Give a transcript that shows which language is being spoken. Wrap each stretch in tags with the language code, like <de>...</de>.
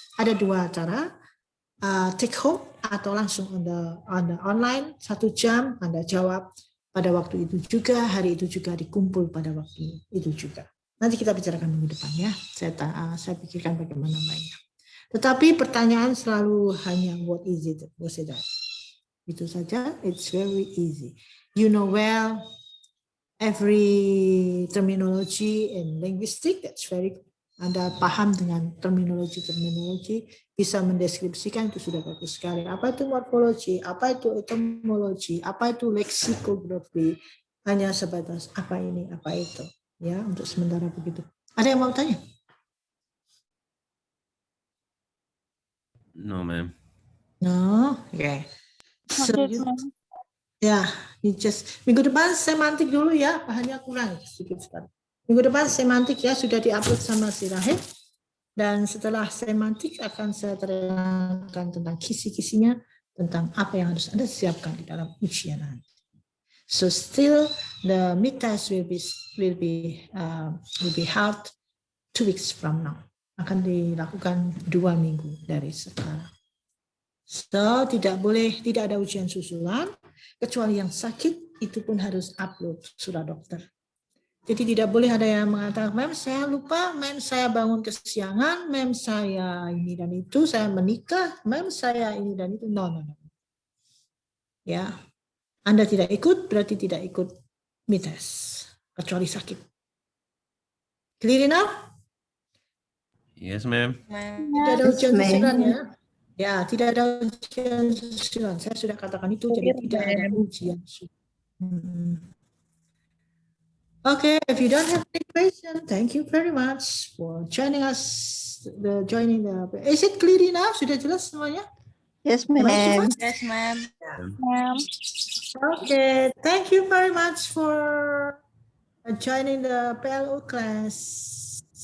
<id>Ada 2 cara,</id> <en>take home</en> <id>atau langsung</id> <en>on the online</en> <id>1 jam Anda jawab pada waktu itu juga, hari itu juga dikumpul pada waktu itu juga. Nanti kita bicarakan minggu depan ya. Saya pikirkan bagaimana mainnya. Tetapi pertanyaan selalu hanya</id> <en>what is it, what's that.</en> <id>Itu saja,</id> <en>it's very easy. You know well every terminology in linguistic, that's very,</en> <id>Anda paham dengan terminologi, bisa mendeskripsikan, itu sudah bagus sekali. Apa itu morfologi, apa itu etymologi, apa itu leksikografi, hanya sebatas apa ini, apa itu. Ya, untuk sementara begitu. Ada yang mau tanya?</id> <en>No, ma'am. No, okay. So you just</en> <id>minggu depan semantik dulu ya, bahannya kurang sedikit sekali. Minggu depan semantik ya sudah diupload sama si Rahel, dan setelah semantik akan saya terangkan tentang kisi-kisinya, tentang apa yang harus Anda siapkan di dalam ujian nanti.</id> <en>So still the mid-test will be held 2 weeks from now.</en> <id>Akan dilakukan 2 minggu dari sekarang. So tidak ada ujian susulan, kecuali yang sakit itu pun harus upload surat dokter. Jadi tidak boleh ada yang mengatakan, mem saya lupa, mem saya bangun kesiangan, mem saya ini dan itu, saya menikah, mem saya ini dan itu. No. Ya, Anda tidak ikut berarti tidak ikut mid-test, kecuali sakit.</id> <en>Clear enough? Yes, ma'am. Ma'am.</en> <id>Tidak ada ujian</id> <en>Yes,</en> <id>susulan</id> <en>ma'am.</en> <id>ya. Ya, tidak ada ujian susulan. Saya sudah katakan itu, jadi tidak ada ujian susulan.</id> <en>Okay, if you don't have any question, thank you very much for joining us. Is it clear enough?</en> <id>Sudah jelas semuanya?</id> <en>Yes, Am I too ma'am. much? Yes, ma'am. Ma'am. Okay, thank you very much for joining the PLO class.</en>